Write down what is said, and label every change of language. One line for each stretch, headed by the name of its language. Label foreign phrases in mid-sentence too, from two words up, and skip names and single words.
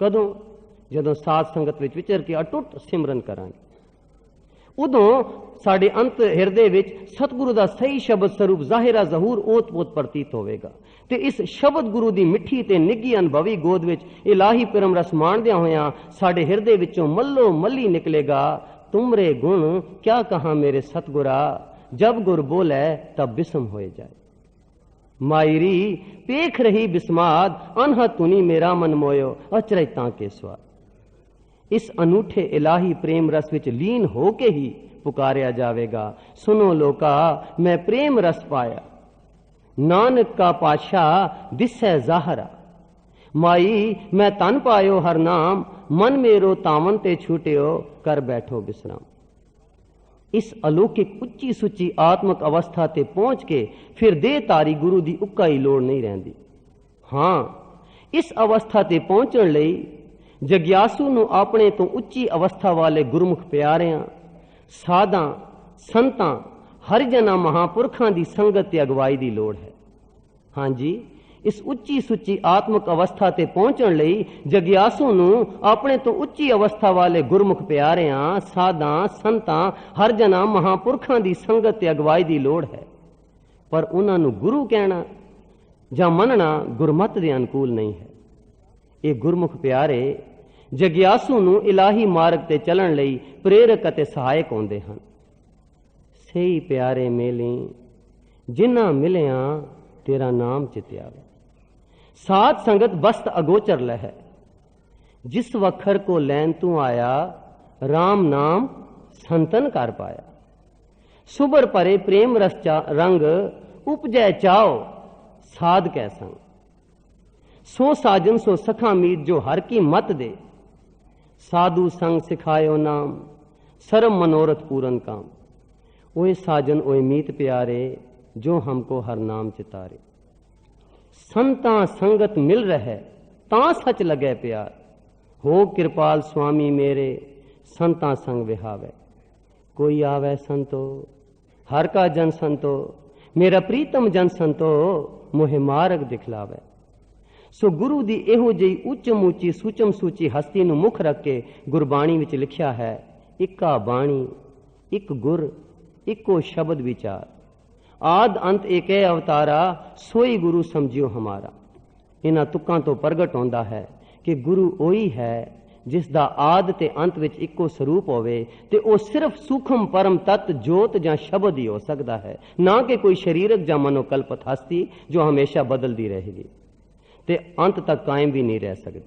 Punjabi: ਕਦੋਂ ਜਦੋਂ ਸਾਧ ਸੰਗਤ ਵਿਚ ਵਿਚਰ ਕੇ ਅਟੁੱਟ ਸਿਮਰਨ ਕਰਾਂਗੇ ਉਦੋਂ ਸਾਡੇ ਅੰਤ ਹਿਰਦੇ ਵਿਚ ਸਤਿਗੁਰੂ ਦਾ ਸਹੀ ਸ਼ਬਦ ਸਰੂਪ ਜ਼ਾਹਿਰਾ ਜ਼ਹੂਰ ਓਤ-ਪੋਤ ਪ੍ਰਤੀਤ ਹੋਵੇਗਾ। ਤੇ ਇਸ ਸ਼ਬਦ ਗੁਰੂ ਦੀ ਮਿੱਠੀ ਤੇ ਨਿੱਘੀ ਅਨੁਭਵੀ ਗੋਦ ਵਿਚ ਇਲਾਹੀ ਪਰਮ ਰਸ ਮਾਣਦਿਆਂ ਹੋਇਆਂ ਸਾਡੇ ਹਿਰਦੇ ਵਿਚੋਂ ਮੱਲੋ ਮੱਲੀ ਨਿਕਲੇਗਾ ਤੁਮਰੇ ਗੁਣ ਕਿਆ ਕਹਾ ਮੇਰੇ ਸਤਿਗੁਰਾ ਜਬ ਗੁਰ ਬੋਲੇ ਤਬ ਬਿਸਮ ਹੋਇ ਜਾਏ। ਮਾਈ ਰੀ ਪੇਖਿ ਰਹੀ ਬਿਸਮਾਦ ਅਨਹ ਤੁਨੀ ਮੇਰਾ ਮਨੁ ਮੋਹਿਓ ਅਚਰਜਤਾ ਕੇ ਸਵਾਦ। ਇਸ ਅਨੂਠੇ ਇਲਾਹੀ ਪ੍ਰੇਮ ਰਸ ਵਿਚ ਲੀਨ ਹੋਕੇ ਹੀ ਪੁਕਾਰਿਆ ਜਾਵੇਗਾ, ਸੁਣੋ ਲੋਕਾ ਮੈਂ ਪ੍ਰੇਮ ਰਸ ਪਾਇਆ, ਨਾਨਕ ਕਾ ਪਾਤਿਸਾਹ ਦਿਸੈ ਜ਼ਾਹਰਾ। ਮਾਈ ਮੈਂ ਤਨ ਪਾਇਓ ਹਰਿ ਨਾਮ, ਮਨ ਮੇਰੋ ਤਾਵਨ ਤੇ ਛੂਟਿਓ ਕਰ ਬੈਠੋ ਬਿਸਰਾਮ। ਇਸ ਅਲੌਕਿਕ ਉੱਚੀ ਸੁੱਚੀ ਆਤਮਕ ਅਵਸਥਾ ਤੇ ਪਹੁੰਚ ਕੇ ਫਿਰ ਦੇਹਧਾਰੀ ਗੁਰੂ ਦੀ ਉੱਕਾ ਹੀ ਲੋੜ ਨਹੀਂ ਰਹਿੰਦੀ। ਹਾਂ, ਇਸ ਅਵਸਥਾ ਤੇ ਪਹੁੰਚਣ ਲਈ ਜਗਿਆਸੂ ਨੂੰ ਆਪਣੇ ਤੋਂ ਉੱਚੀ ਅਵਸਥਾ ਵਾਲੇ ਗੁਰਮੁਖ ਪਿਆਰਿਆਂ, ਸਾਧਾਂ, ਸੰਤਾਂ, ਹਰਿਜਨਾਂ, ਮਹਾਂਪੁਰਖਾਂ ਦੀ ਸੰਗਤ ਤੇ ਅਗਵਾਈ ਦੀ ਲੋੜ ਹੈ। ਹਾਂਜੀ, ਇਸ ਉੱਚੀ ਸੁੱਚੀ ਆਤਮਕ ਅਵਸਥਾ ਤੇ ਪਹੁੰਚਣ ਲਈ ਜਗਿਆਸੂ ਨੂੰ ਆਪਣੇ ਤੋਂ ਉੱਚੀ ਅਵਸਥਾ ਵਾਲੇ ਗੁਰਮੁਖ ਪਿਆਰਿਆਂ, ਸਾਧਾਂ, ਸੰਤਾਂ, ਹਰਿਜਨਾਂ, ਮਹਾਂਪੁਰਖਾਂ ਦੀ ਸੰਗਤ ਤੇ ਅਗਵਾਈ ਦੀ ਲੋੜ ਹੈ। पर ਉਹਨਾਂ ਨੂੰ ਗੁਰੂ ਕਹਿਣਾ ਜਾਂ ਮੰਨਣਾ ਗੁਰਮਤਿ ਦੇ ਅਨੁਕੂਲ ਨਹੀਂ ਹੈ। ਇਹ ਗੁਰਮੁਖ ਪਿਆਰੇ ਜਗਿਆਸੂ ਨੂੰ ਇਲਾਹੀ ਮਾਰਗ ਤੇ ਚੱਲਣ ਲਈ ਪ੍ਰੇਰਕ ਅਤੇ ਸਹਾਇਕ ਹੁੰਦੇ ਹਨ। ਸਹੀ ਪਿਆਰੇ ਮੇਲੇ ਜਿਨ੍ਹਾਂ ਮਿਲਿਆ ਤੇਰਾ ਨਾਮ ਚਿਤਾਵੇ, ਸਾਧ ਸੰਗਤ ਬਸਤ ਅਗੋਚਰ ਲਹੈ, ਜਿਸ ਵਖਰ ਕਉ ਲੈਨਿ ਤੂ ਆਇਆ, ਰਾਮ ਨਾਮ ਸੰਤਨ ਕਰ ਪਾਇਆ। ਸੁਬਰ ਪਰੇ ਪ੍ਰੇਮ ਰਸ ਰੰਗ ਉਪਜੈ ਚਾਓ, ਸਾਧ ਕੈ ਸੰਗ, ਸੋ ਸਾਜਨ ਸੋ ਸਖਾ ਮੀਤ ਜੋ ਹਰਿ ਕੀ ਮਤਿ ਦੇ, ਸਾਧੂ ਸੰਗ ਸਿਖਾਇਓ ਨਾਮ, ਸਰਮ ਮਨੋਰਥ ਪੂਰਨ ਕਾਮ। ਓਇ ਸਾਜਨ ਓਇ ਮੀਤ ਪਿਆਰੇ, ਜੋ ਹਮ ਕਉ ਹਰਿ ਨਾਮ ਚਿਤਾਰੇ। ਸੰਤਾ ਸੰਗਤਿ ਮਿਲ ਰਹੇ ਤਾਂ ਸਚ ਲਗੇ ਪਿਆਰ, ਹੋ ਕਿਰਪਾਲ ਸੁਆਮੀ ਮੇਰੇ ਸੰਤਾ ਸੰਗ ਵਿਹਾਵੇ। ਕੋਈ ਆਵੈ ਸੰਤੋ ਹਰਿ ਕਾ ਜਨ ਸੰਤੋ, ਮੇਰਾ ਪ੍ਰੀਤਮ ਜਨ ਸੰਤੋ ਮੋਹਿ ਮਾਰਗ ਦਿਖਲਾਵੈ। ਸੋ ਗੁਰੂ ਦੀ ਇਹੋ ਜਿਹੀ ਉੱਚਮ ਉੱਚੀ ਸੁੱਚਮ ਸੁੱਚੀ ਹਸਤੀ ਨੂੰ ਮੁੱਖ ਰੱਖ ਕੇ ਗੁਰਬਾਣੀ ਵਿਚ ਲਿਖਿਆ ਹੈ, ਇੱਕਾ ਬਾਣੀ ਇਕੁ ਗੁਰੁ ਇਕੋ ਸਬਦੁ ਵੀਚਾਰਿ, ਆਦਿ ਅੰਤਿ ਏਕੈ ਅਵਤਾਰਾ ਸੋਈ ਗੁਰੂ ਸਮਝਿਯਹੁ ਹਮਾਰਾ। ਇਨ੍ਹਾਂ ਤੁਕਾਂ ਤੋਂ ਪ੍ਰਗਟ ਹੁੰਦਾ ਹੈ ਕਿ ਗੁਰੂ ਓਹੀ ਹੈ ਜਿਸ ਦਾ ਆਦਿ ਤੇ ਅੰਤ ਵਿਚ ਇੱਕੋ ਸਰੂਪ ਹੋਵੇ, ਤੇ ਓ ਸਿਰਫ਼ ਸੂਖਮ ਪਰਮ ਤੱਤ ਜੋਤ ਜਾਂ ਸ਼ਬਦ ਹੀ ਹੋ ਸਕਦਾ ਹੈ, ਨਾ ਕਿ ਕੋਈ ਸਰੀਰਕ ਜਾਂ ਮਨੋਕਲਪਤ ਹਸਤੀ ਜੋ ਹਮੇਸ਼ਾ ਬਦਲਦੀ ਰਹੇਗੀ ਤੇ ਅੰਤ ਤਕ ਕਾਇਮ ਭੀ ਨਹੀਂ ਰਹਿ ਸਕਦੀ।